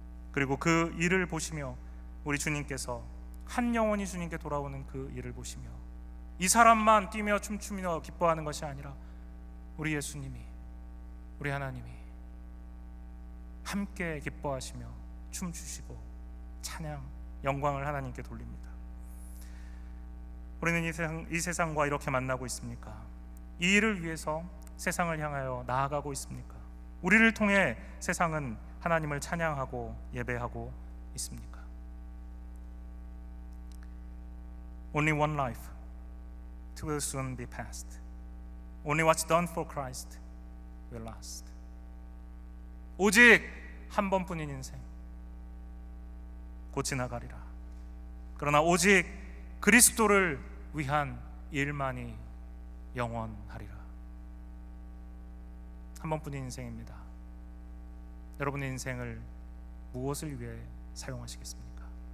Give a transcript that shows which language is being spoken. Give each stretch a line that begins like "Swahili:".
Korean: 그리고 그 일을 보시며 우리 주님께서 한 영혼이 주님께 돌아오는 그 일을 보시며 이 사람만 뛰며 춤추며 기뻐하는 것이 아니라 우리 예수님이, 우리 하나님이 함께 기뻐하시며 춤추시고 찬양, 영광을 하나님께 돌립니다. 우리는 이 세상과 이렇게 만나고 있습니까? 이 일을 위해서 세상을 향하여 나아가고 있습니까? 우리를 통해 세상은 하나님을 찬양하고 예배하고 있습니까?
English: Only one life, it will soon be past. Only what's done for Christ will last.
Korean: 오직 한 번뿐인 인생, 곧 지나가리라. 그러나 오직 그리스도를 위한 일만이 영원하리라. 한 번뿐인 인생입니다. 여러분의 인생을 무엇을 위해 사용하시겠습니까?